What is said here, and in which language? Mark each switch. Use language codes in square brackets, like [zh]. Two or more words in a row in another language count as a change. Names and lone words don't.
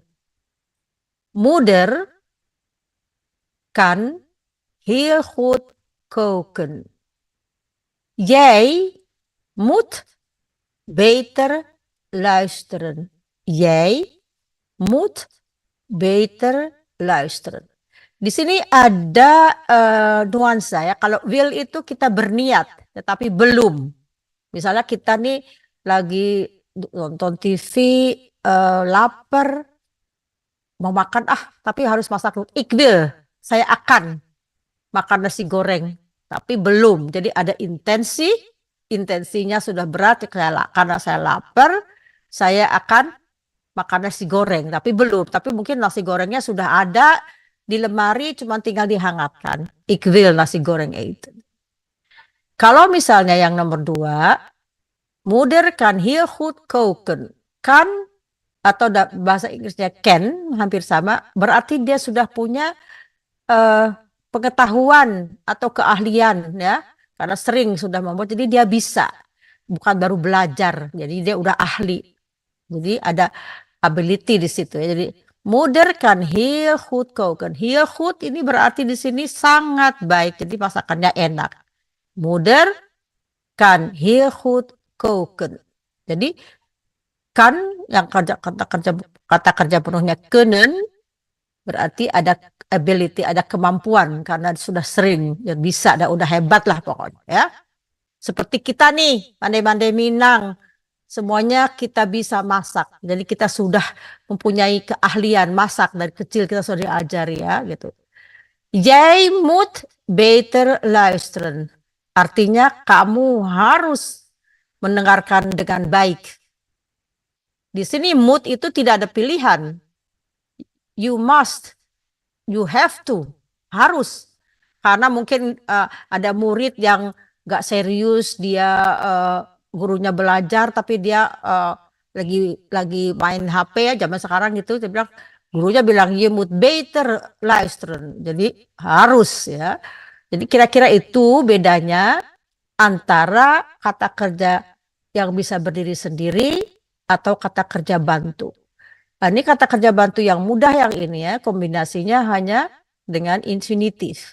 [nl] Moeder kan heel goed koken. Jij moet beter luisteren. Jij moet beter luisteren. [id] Di sini ada nuansa ya. Kalau will itu kita berniat, tetapi belum. Misalnya kita nih lagi nonton TV, lapar, mau makan tapi harus masak dulu. [nl] Ik wil, [id] saya akan makan nasi goreng, tapi belum. Jadi ada intensinya sudah berat karena saya lapar, saya akan makan nasi goreng, tapi belum. Tapi mungkin nasi gorengnya sudah ada di lemari, cuma tinggal dihangatkan. [nl] Ik wil nasi goreng eten. [id] Kalau misalnya yang nomor [nl] 2, moeder kan heel goed koken. [id] Kan atau bahasa Inggrisnya can, hampir sama, berarti dia sudah punya pengetahuan atau keahlian ya, karena sering sudah membuat, jadi dia bisa, bukan baru belajar, jadi dia udah ahli, jadi ada ability di situ ya. [nl] Jadi moeder kan heel goed koken. Heel goed [id] ini berarti di sini sangat baik, jadi masakannya enak. [nl] Moeder kan heel goed koken. [id] Jadi kan yang kata kerja penuhnya kunnen, berarti ada ability, ada kemampuan karena sudah sering, ya bisa, udah hebat lah pokoknya ya. Seperti kita nih, pandai-pandai Minang, semuanya kita bisa masak. Jadi kita sudah mempunyai keahlian masak dari kecil, kita sudah diajari ya gitu. [nl] Jij moet beter luisteren. [id] Artinya kamu harus mendengarkan dengan baik. Di sini mood itu tidak ada pilihan. [en] You must, you have to, [id] harus. Karena mungkin ada murid yang nggak serius, dia gurunya belajar tapi dia lagi main HP ya zaman sekarang gitu. Dia bilang, gurunya bilang [nl] you moet beter luisteren. [id] Jadi harus ya. Jadi kira-kira itu bedanya antara kata kerja yang bisa berdiri sendiri atau kata kerja bantu. Nah, ini kata kerja bantu yang mudah yang ini ya, kombinasinya hanya dengan infinitif.